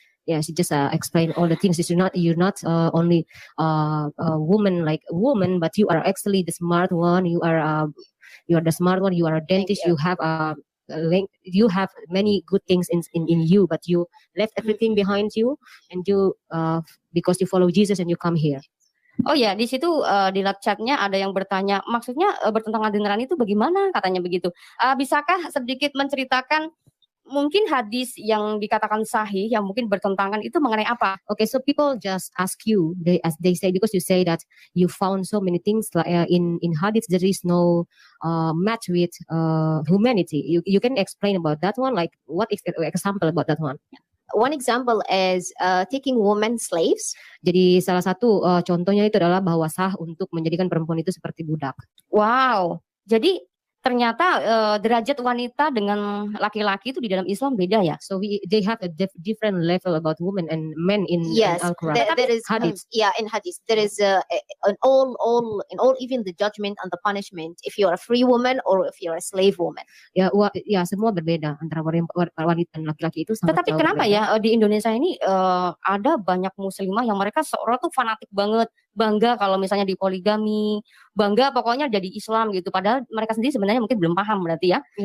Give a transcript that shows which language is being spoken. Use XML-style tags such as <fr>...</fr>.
<en>Yeah, she just explained all the things. You're not only a woman like a woman, but you are actually the smart one. You are the smart one. You are a dentist. You have you have many good things in you, but you left everything behind you, and you because you follow Jesus and you come here.</en> <id>Oh ya, di situ di live chatnya ada yang bertanya, maksudnya bertentangan dengan nurani itu bagaimana? Katanya begitu. Bisakah sedikit menceritakan mungkin hadis yang dikatakan sahih yang mungkin bertentangan itu mengenai apa?</id> <en>Okay, so people just ask you, as they say, because you say that you found so many things like, in hadith there is no match with humanity. You can explain about that one, like what is example about that one? One example is taking women slaves.</en> <id>Jadi salah satu contohnya itu adalah bahwa sah untuk menjadikan perempuan itu seperti budak. Wow, jadi ternyata derajat wanita dengan laki-laki itu di dalam Islam beda ya.</id> <en>So they have a different level about women and men in Al-Quran. There is hadith. In hadith there is in all even the judgment and the punishment if you are a free woman or if you are a slave woman.</en> <id>Ya, semua berbeda antara wanita dan laki-laki itu. Tetapi kenapa ya di Indonesia ini ada banyak muslimah yang mereka seorang tuh fanatik banget, bangga kalau misalnya di poligami, bangga pokoknya jadi Islam gitu. Padahal mereka sendiri sebenarnya mungkin belum paham berarti ya.</id>